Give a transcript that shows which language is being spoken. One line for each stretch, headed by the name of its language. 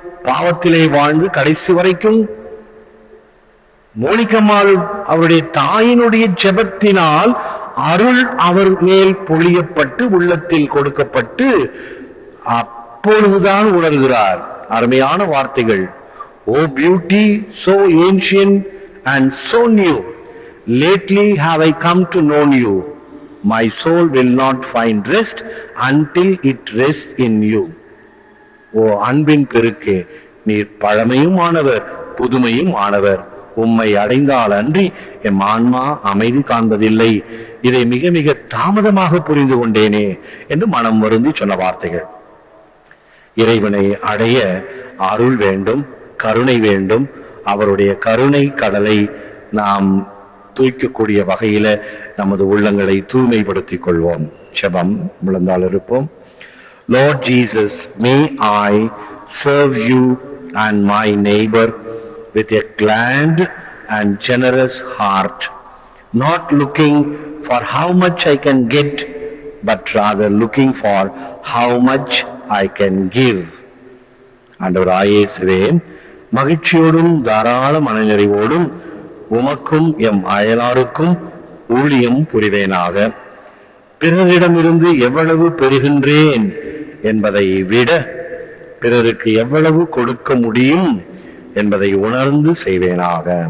Tamil: பாவத்திலே வாழ்ந்து கடைசி வரைக்கும் மோனிகம்மாள் அவருடைய தாயினுடைய ஜெபத்தினால் அருள் அவர் மேல் பொழியப்பட்டு உள்ளத்தில் கொடுக்கப்பட்டு அப்பொழுதுதான் உணர்கிறார். அருமையான வார்த்தைகள்.
English: O beauty so ancient and so new, lately have I come to know you. My soul will not find rest until it rests in you.
Tamil: ஓ அன்பின் பெருக்கே, நீர் பழமையும் ஆனவர் புதுமையும் ஆனவர். உம்மை அடைந்தால் அன்றி எம் ஆன்மா அமைதி காண்பதில்லை. இதை மிக மிக தாமதமாக புரிந்து கொண்டேனே என்று மனம் வருந்தி சொன்ன வார்த்தைகள். இறைவனை அடைய அருள் வேண்டும், கருணை வேண்டும். அவருடைய கருணை கடலை நாம் தூய்க்கக்கூடிய வகையில நமது உள்ளங்களை தூய்மைப்படுத்திக் கொள்வோம். ஜெபம் முழந்தால் இருப்போம்.
English: Lord Jesus, may I serve you and my neighbor with a glad and generous heart, not looking for how much I can get, but rather looking for how much I can give.
Tamil: ஆண்டவராகிய இயேசுவே, மகிழ்ச்சியோடும் தாராள மனநிறைவோடும் உமக்கும் M அயலாருக்கும் ஊழியம் புரிவேனாக. பிறரிடமிருந்து எவ்வளவு பெறுகின்றேன் என்பதை விட பிறருக்கு எவ்வளவு கொடுக்க முடியும் என்பதை உணர்ந்து செய்வேனாக.